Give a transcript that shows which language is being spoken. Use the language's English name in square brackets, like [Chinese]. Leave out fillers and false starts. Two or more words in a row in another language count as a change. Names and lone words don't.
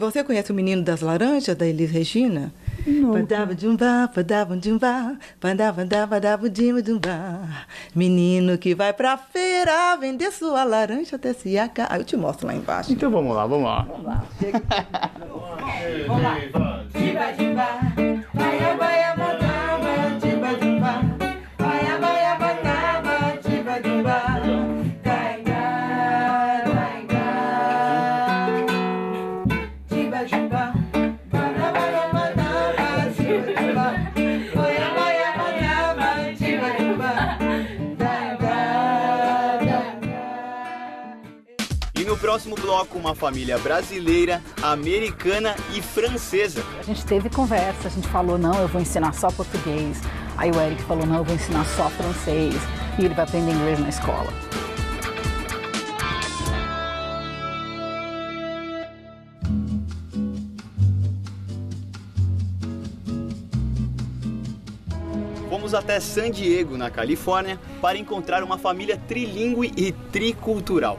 [Portuguese] Você conhece o Menino das Laranjas, da Elis Regina? Não. Menino que vai pra feira vender sua laranja até se acabar. Ah, eu te mostro lá embaixo. Então vamos lá, vamos lá. Vamos lá. Chega. Vamos lá. Diba, diba, baia, baia, badaba, diba, diba, baia, baia, badaba, diba, diba, daiga, daiga, diba, diba, baia, baia, badaba, diba, diba, baia, baia, badaba, diba, diba, daiga, daiga. E no próximo bloco, uma família brasileira, americana e francesa. A gente teve conversa, a gente falou, não, eu vou ensinar só português. Aí o Eric falou, não, eu vou ensinar só francês. E ele vai aprender inglês na escola. Fomos até San Diego, na Califórnia, para encontrar uma família trilingüe e tricultural.